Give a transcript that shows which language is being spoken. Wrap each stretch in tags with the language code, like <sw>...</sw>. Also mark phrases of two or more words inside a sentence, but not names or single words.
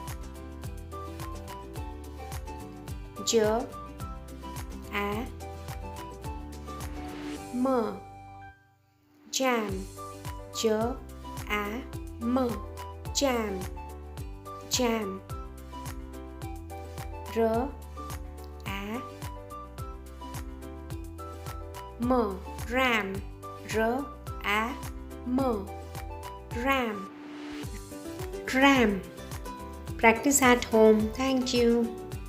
<en>J, A, M, jam. J, A, M, jam, jam. R, A, M, ram. R, A, M, ram, ram. Practice at home. Thank you.</en>